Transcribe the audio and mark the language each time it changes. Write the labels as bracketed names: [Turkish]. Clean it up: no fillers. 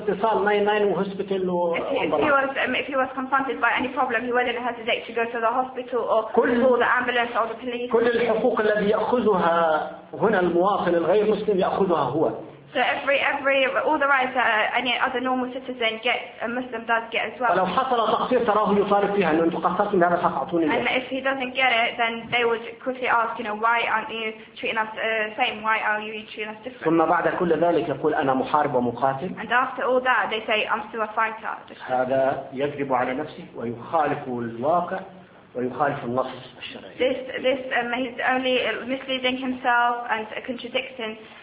[English] If he was confronted by any problem, he wouldn't hesitate to go to the hospital or call the ambulance or the police. [Arabic] كل الحقوق الذي يأخذها هنا المواطن الغير مسلم يأخذها هو. [English] So every all the rights that any other normal citizen gets, a Muslim does get as well. [Arabic] ولو حصل تقصير تراه يطالب فيها أن تقصرت من هذا الحق أعطوني. [English] And if he doesn't get it, then they would quickly ask, why aren't you treating us same? Why are you treating us different? [Arabic] ثم بعد كل ذلك يقول أنا محارب ومقاتل. [English] And after all that, they say I'm still a fighter. [Arabic] هذا يكذب على نفسه ويخالف الواقع ويخالف النص الشرعي. [English] This he's only misleading himself and contradicting.